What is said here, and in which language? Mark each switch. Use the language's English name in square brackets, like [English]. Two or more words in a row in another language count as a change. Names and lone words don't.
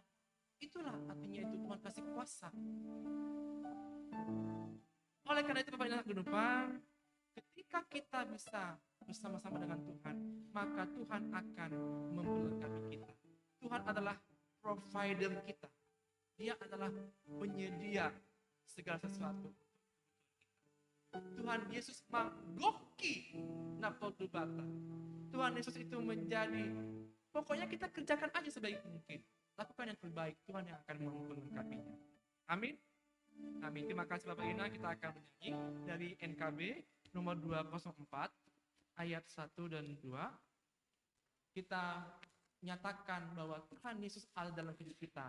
[Indonesian] Itulah artinya itu Tuhan kasih kuasa. Oleh karena itu Bapak Ibu Genupan, ketika kita bisa bersama-sama dengan Tuhan, maka Tuhan akan memberkati kita. Tuhan adalah provider kita. Dia adalah penyedia segala sesuatu. [Batak Simalungun] Tuhan Yesus manggoki napodul bata. [Indonesian] Tuhan Yesus itu menjadi, pokoknya kita kerjakan aja sebaik mungkin. Lakukan yang terbaik, Tuhan yang akan melengkapinya. Amin. Amin. Terima kasih Bapak Ina. Kita akan menyanyi dari NKB nomor 204 ayat 1 dan 2. Kita nyatakan bahwa Tuhan Yesus ada dalam hidup kita.